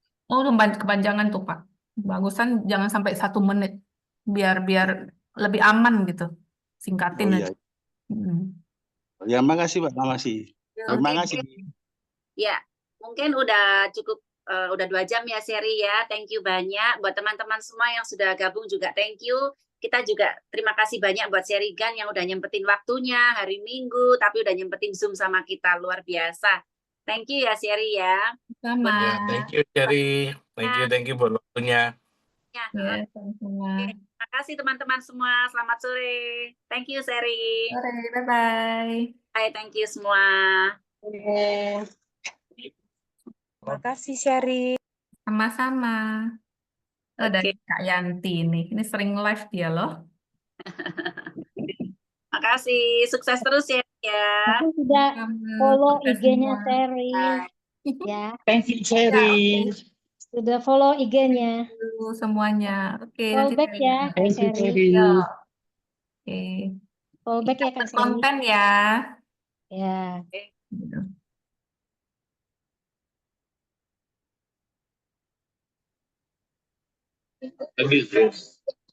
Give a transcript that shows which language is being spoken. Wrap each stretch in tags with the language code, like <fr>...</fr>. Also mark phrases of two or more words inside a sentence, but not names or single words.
<id>Oh, kepanjangan tuh, Pak. Bagusan jangan sampai 1 menit. Biar lebih aman gitu. Singkatin aja. Ya, makasih Pak, makasih. Terima kasih. Ya, mungkin udah cukup, udah 2 jam ya Sherry ya.</id> <en>Thank you</en> <id>banyak buat teman-teman semua yang sudah gabung juga.</id> <en>Thank you.</en> <id>Kita juga terima kasih banyak buat Sherry Gan yang udah nyempetin waktunya hari Minggu, tapi udah nyempetin Zoom sama kita. Luar biasa.</id> <en>Thank you</en> <id>ya Sherry ya. Sama. Ya,</id> <en>thank you Sherry. Thank you</en> <id>buat waktunya. Ya, sama-sama. Terima kasih teman-teman semua. Selamat sore.</id> <en>Thank you Sherry.</en> <id>Sore, bye-bye.</id> <en>Bye, thank you semua.</en> <id>Terima kasih, Sherry. Sama-sama. Dari Kak Yanti nih. Ini sering live dia loh. Makasih. Sukses terus ya. Aku sudah follow IG-nya Sherry. Ya.</id> <en>Thank you, Sherry.</en> <id>Sudah follow IG-nya. Semuanya. Oke, Follow nanti back ya, Kak</id> <en>Thank you, Sherry. Sherry.</en> <id>Oke. Follow back ya, Kak Sherry. Konten ya. Ya.</id> <en>Thank you.</en>